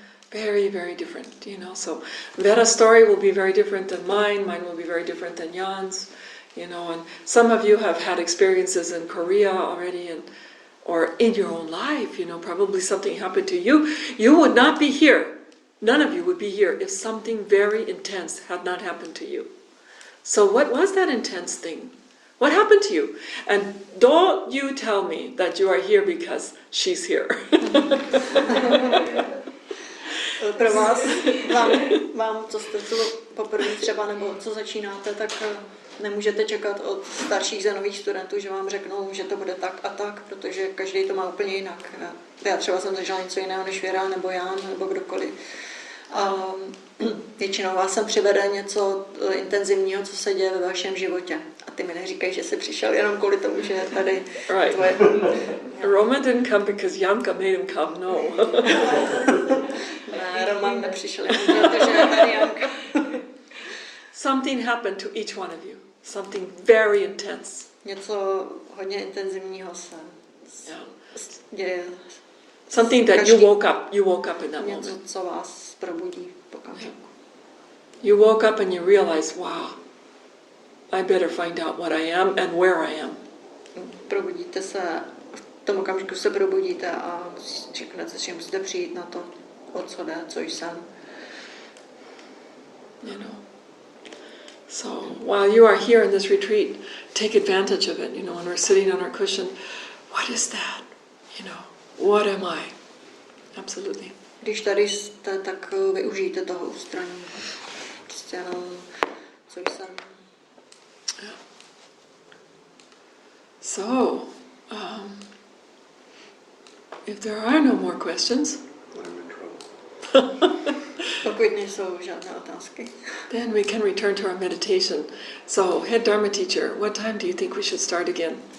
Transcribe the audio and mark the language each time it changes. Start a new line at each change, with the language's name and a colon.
English: Very, very different, So Vera's story will be very different than mine will be very different than Jan's, and some of you have had experiences in Korea already, or in your own life, probably something happened to you. You would not be here. None of you would be here if something very intense had not happened to you. So what was that intense thing? What happened to you? And don't you tell me that you are here because she's here.
Czech: Pro vám, co jste tu poprvé třeba, nebo co začínáte, tak nemůžete čekat od starších zenových studentů, že vám řeknou, že to bude tak a tak, protože každý to má úplně jinak. Já třeba jsem zažila něco jiného než Věra, nebo Jan, nebo kdokoliv. A většinou vás sem přivede něco intenzivního, co se děje ve vašem životě. A ty mi neříkají, že jsi přišel jenom kvůli tomu, že je tady tvoje...
English: Roman didn't come because Janka made him come, no.
Czech: Ne, Roman nepřišel jenom proto, že je tady Janka.
English: Something happened to each one of you. Something very intense.
Czech: Něco hodně intenzivního se děje.
English: Something that you woke up in that moment.
Czech: Něco, co vás probudí v okamžiku.
English: You woke up and you realize, wow, I better find out what I am and where I am.
Czech: Probudíte se, v tom okamžiku se probudíte a řeknete, že musíte přijít na to, o co jde, co jsem.
English: So while you are here in this retreat, take advantage of it. When we're sitting on our cushion, what is that? What am I? Absolutely.
Czech: Když tady jste, tak využijte toho ústraní. Prostě jenom, co jsem.
English: Yeah. So, if there are no more questions, I'm in trouble.
Czech: Pokud nejsou žádné otázky,
English: then we can return to our meditation. So, head Dharma teacher, what time do you think we should start again?